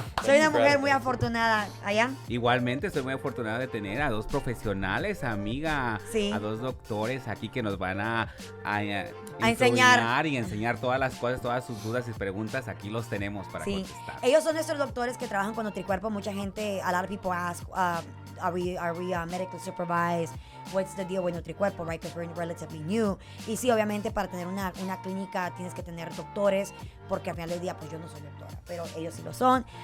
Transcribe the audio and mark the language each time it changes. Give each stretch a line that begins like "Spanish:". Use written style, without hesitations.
Spanish: Soy una mujer muy afortunada. ¿Allá? Igualmente, soy muy afortunada de tener a dos profesionales, amiga. Sí. A dos doctores aquí que nos van a enseñar. Y enseñar todas las cosas, todas sus dudas y preguntas. Aquí los tenemos para contestar. Ellos son nuestros doctores que trabajan con NutriCuerpo. Mucha gente,
English: a lot of people ask, are we medically supervised? What's the deal with NutriCuerpo, right? Because we're relatively new.
Spanish: Y sí, obviamente para tener una clínica tienes que tener doctores, porque al final del día, pues yo no soy doctora, pero ellos sí lo son.